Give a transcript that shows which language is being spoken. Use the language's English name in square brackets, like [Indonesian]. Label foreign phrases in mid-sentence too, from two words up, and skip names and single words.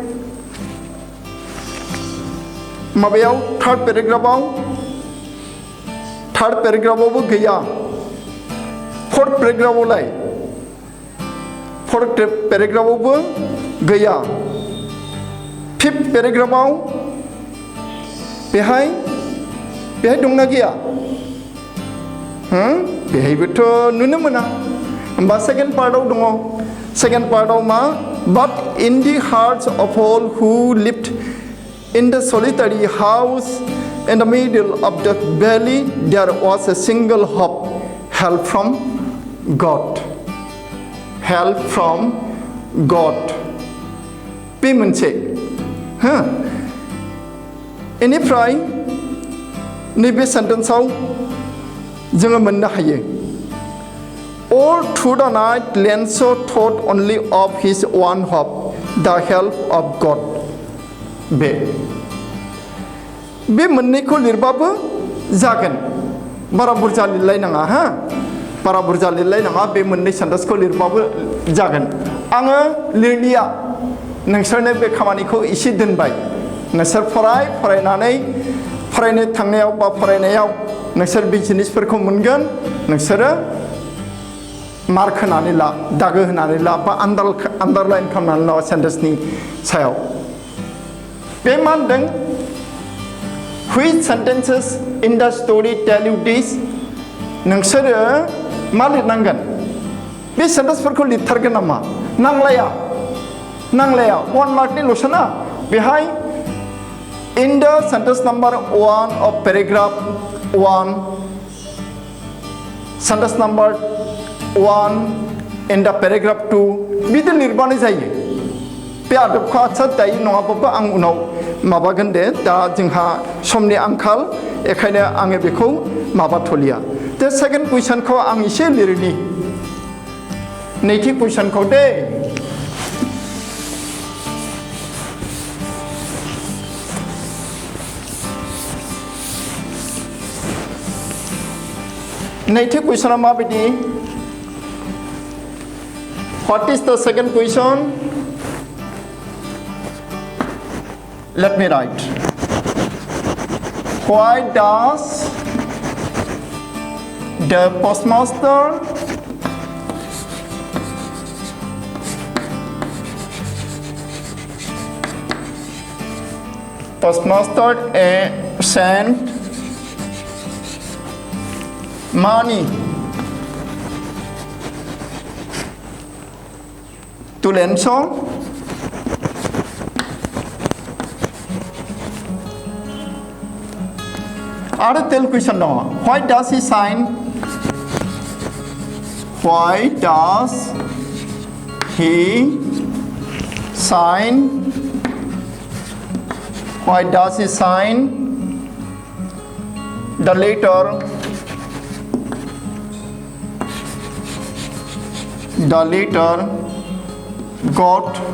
[Bodo] माबायाव थार्ड पेराग्राफआवबो गैया फोर्थ पेराग्राफआवबो गैया फिफ्थ पेराग्राफआव बेहाय दंना गैया बेहायबोथ' नुनो मोना होमबा सेकेन्ड पार्टआव दङ सेकेन्ड पार्टआव मा [English] But in the hearts of all who lived in the solitary house in the middle of the valley, there was a single hope, help from God. Help from God. [Bodo] बे मोनसे बेनिफ्राय नैबे सेन्टेन्सआव जोङो मोननो हायो [English] All through the night, Lanza thought only of his one hope, the help of God. [Bodo] बे मोननैखौ लिरबाबो जागोन बारा बुरजा लिरलायनाङा बारा बुरजा लिरलायनाङा बे मोननै सेन्टेन्सखौ लिरबाबो जागोन आङो लिरलिया नोंसोरनो बे खामानिखौ एसे दोनबाय नोंसोर फरायनानै फरायनो थांनायाव बा फरायनायाव नोंसोर बे जिनिसफोरखौ मोनगोन नोंसोरो मार्क होनानै ला दागो होनानै ला बा आन्डारलाइन खालामनानै ला सेन्टेन्सनि सायाव बे मा होनदों [English] which sentences in the story tell you this [Bodo] नोंसोरो मा लिरनांगोन बे सेन्टेन्सफोरखौ लिरथारगोन नामा नांलाया 1 मार्कनिल'सो ना बेहाय [English] in the sentence number 1 of paragraph 1 sentence number 1 in the paragraph 2 [Bodo] बिदि लिरबानो जायो बे आदबखौ आदसा दायो नङाबाबो आं उनाव माबागोन दे दा जोंहा समनि आंखाल बेखायनो आङो बेखौ माबाथ'लिया दा सेकेन्ड कुइसनखौ आं एसे लिरनि नैथि कुइसनखौ दे नैथि कुइसना माबायदि [English] What is the second question? Let me write. Why does the postmaster send money to Lanza [Bodo] आरो तेल क्वेश्चन दङ [English] why does he sign the letter got